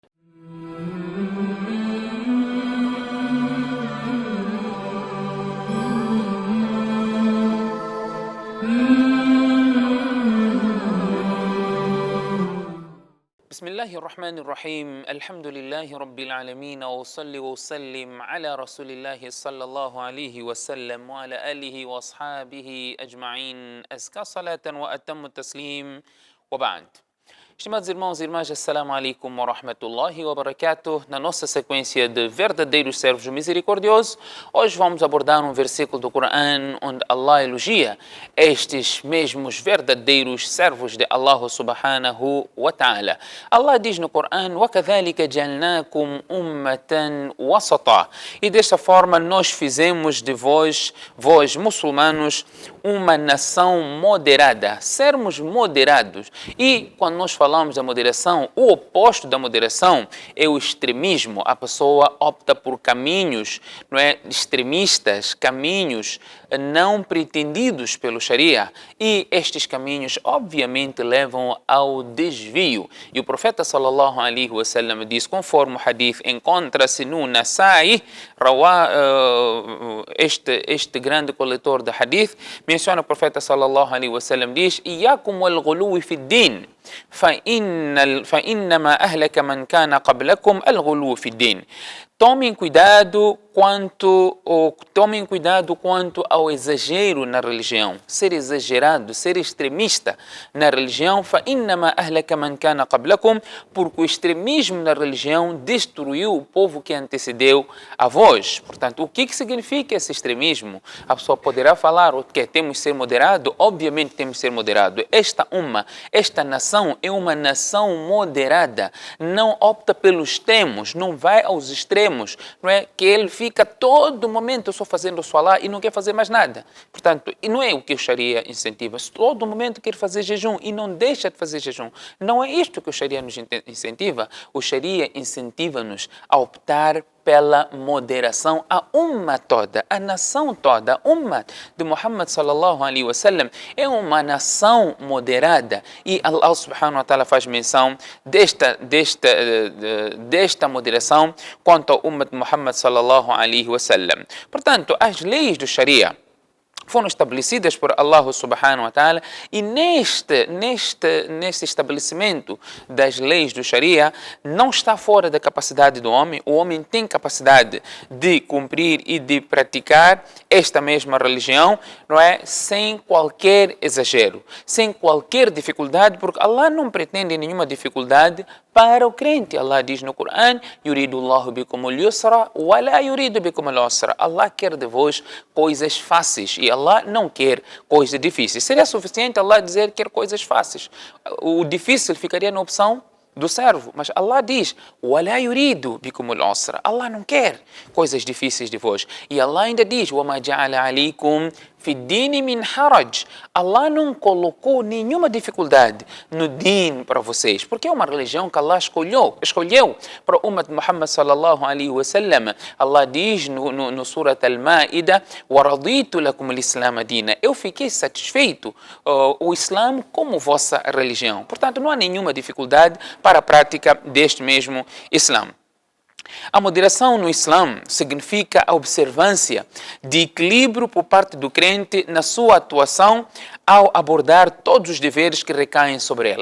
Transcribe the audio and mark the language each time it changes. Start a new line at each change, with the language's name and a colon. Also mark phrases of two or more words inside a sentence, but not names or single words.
Arabic: بسم الله الرحمن الرحيم الحمد لله رب العالمين وأصلي وأسلم على رسول الله صلى الله عليه وسلم وعلى آله وأصحابه أجمعين أزكى صلاة وأتم التسليم وبعد.
Portuguese: Estimados irmãos e irmãs,
Arabic: السلام عليكم ورحمة الله وبركاته.
Portuguese: Na nossa sequência de verdadeiros servos do misericordioso, hoje vamos abordar um versículo do Coran onde Allah elogia estes mesmos verdadeiros servos de Allah
Arabic: سبحانه وتعالى.
Portuguese: Allah diz no Coran:
Arabic: وَكَذَلِكَ جَعَلْنَاكُمْ أُمَّةً وَسَطًا.
Portuguese: E desta forma nós fizemos de vós muçulmanos, uma nação moderada, sermos moderados. E quando nós falamos da moderação, o oposto da moderação é o extremismo. A pessoa opta por caminhos, não é, extremistas, caminhos não pretendidos pelo Sharia. E estes caminhos, obviamente, levam ao desvio. E o profeta
Arabic: صلى الله عليه وسلم
Portuguese: diz, conforme o hadith encontra-se no Nasa'i, este grande coletor de hadith, menciona o profeta
Arabic: صلى الله عليه وسلم,
Portuguese: diz:
Arabic: "إياكم والغلو في الدين, فإنما أهلك من كان قبلكم الغلو في الدين."
Portuguese: Tomem cuidado quanto ao exagero na religião. Ser exagerado, ser extremista na religião,
Arabic: فإنما أهلك من كان قبلكم,
Portuguese: porque o extremismo na religião destruiu o povo que antecedeu a vós. Portanto, o que significa esse extremismo? A pessoa poderá falar que temos que ser moderado. Obviamente temos que ser moderado. Esta nação é uma nação moderada. Não opta pelos extremos, não vai aos extremos. Não é que ele fica todo momento só fazendo o salá e não quer fazer mais nada. Portanto, e não é o que o Sharia incentiva. Todo momento quer fazer jejum e não deixa de fazer jejum. Não é isto que o Sharia nos incentiva. O Sharia incentiva-nos a optar pela moderação. A umma toda, a nação toda, a umma de Muhammad
Arabic: صلى الله عليه وسلم
Portuguese: é uma nação moderada, e Allah
Arabic: سبحانه وتعالى
Portuguese: faz menção desta moderação quanto ao umma de Muhammad
Arabic: صلى الله عليه وسلم.
Portuguese: Portanto, as leis do Sharia foram estabelecidas por Allah
Arabic: سبحانه وتعالى,
Portuguese: e neste estabelecimento das leis do Sharia não está fora da capacidade do homem. O homem tem capacidade de cumprir e de praticar esta mesma religião, não é? Sem qualquer exagero, sem qualquer dificuldade, porque Allah não pretende nenhuma dificuldade para o crente. Allah diz no Coran:
Arabic: "يريد الله بكم اليسر ولا يريد بكم العسر."
Portuguese: Allah quer de vós coisas fáceis e Allah não quer coisas difíceis. Seria suficiente Allah dizer que quer coisas fáceis. O difícil ficaria na opção do servo, mas Allah diz:
Arabic: "ولا يريد بكم العسر."
Portuguese: Allah não quer coisas difíceis de vós. E Allah ainda diz:
Arabic: "وما جعل عليكم في الدين من حرج."
Portuguese: Allah não colocou nenhuma dificuldade no din para vocês, porque é uma religião que Allah escolheu para o ummah de Muhammad
Arabic: صلى الله عليه وسلم.
Portuguese: Allah diz no Surat Al-Ma'idah:
Arabic: "ورضيت لكم الإسلام دينا."
Portuguese: Eu fiquei satisfeito o Islã como vossa religião. Portanto, não há nenhuma dificuldade para a prática deste mesmo Islã. A moderação no Islã significa a observância de equilíbrio por parte do crente na sua atuação ao abordar todos os deveres que recaem sobre ele.